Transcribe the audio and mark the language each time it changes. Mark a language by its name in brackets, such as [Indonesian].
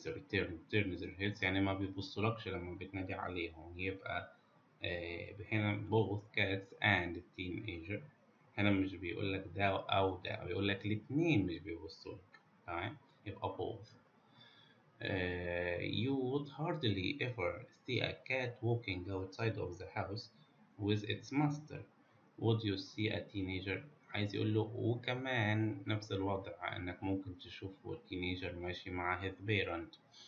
[English] turn their heads [Arabic] يعني ما بيبصولكش لما بتنادي عليهم. يبقى هنا [English] both cats and teenager. [Arabic] هنا مش بيقولك ده أو ده، بيقولك الاتنين مش بيبصولك. تمام، يبقى both. [English] You would hardly ever see a cat walking outside of the house with its master. Would you see a teenager؟ [Arabic] عايز يقول له وكمان نفس الوضع، انك ممكن تشوف التينيجر ماشي مع [English] his parent.